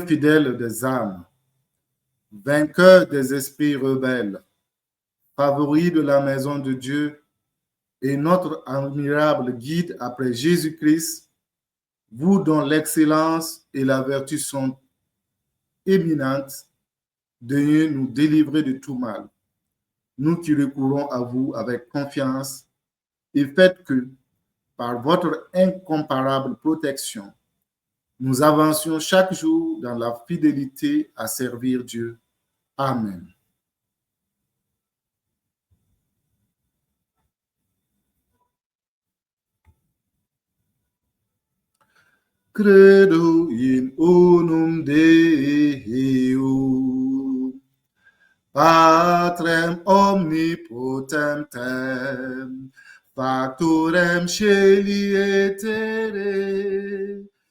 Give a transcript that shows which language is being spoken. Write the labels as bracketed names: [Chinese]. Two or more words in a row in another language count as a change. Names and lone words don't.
[French] fidèle des âmes, vainqueur des esprits rebelles, favori de la maison de Dieu et notre admirable guide après Jésus-Christ, vous dont l'excellence et la vertu sont éminentes, daignez nous délivrer de tout mal. Nous qui recourons à vous avec confiance et faites que, par votre incomparable protection, nous avancions chaque jour dans la fidélité à servir Dieu. Amen. [Latin] Credo in unum Deum, Patrem omnipotentem, factorem caeli et terrae,